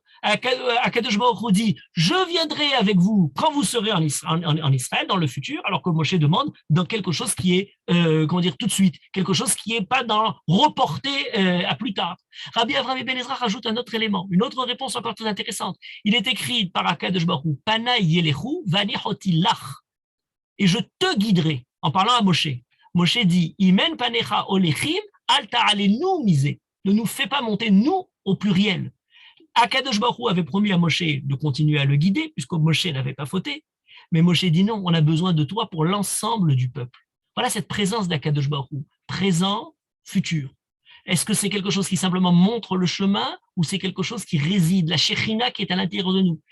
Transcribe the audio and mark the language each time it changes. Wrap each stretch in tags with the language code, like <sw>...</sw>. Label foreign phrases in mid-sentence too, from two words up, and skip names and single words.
<he>הקדוש ברוך הוא</he> <fr>dit, je viendrai avec vous quand vous serez en Israël, dans le futur, alors que Moshe demande dans quelque chose qui est, tout de suite, quelque chose qui n'est pas dans reporté à plus tard. Rabbi Avraham Ben Ezra rajoute un autre élément, une autre réponse encore très intéressante. Il est écrit par</fr> <he>הקדוש ברוך הוא, פני ילכו והנחתי לך,</he> <fr>et je te guiderai, en parlant à Moshe.</fr> <he>Moshe dit, אם אין פניך הולכים אל תעלנו מזה.</he> <fr>Ne nous fais pas monter nous au pluriel.</fr> <he>הקדוש ברוך הוא</he> <fr>avait promis à Moshe de continuer à le guider, puisque Moshe n'avait pas fauté. Mais Moshe dit non, on a besoin de toi pour l'ensemble du peuple. Voilà cette présence</fr> <he>הקדוש ברוך הוא,</he> <fr>présent, futur. Est-ce que c'est quelque chose qui simplement montre le chemin ou c'est quelque chose qui réside, la Shekhinah qui est à l'intérieur de nous?</fr>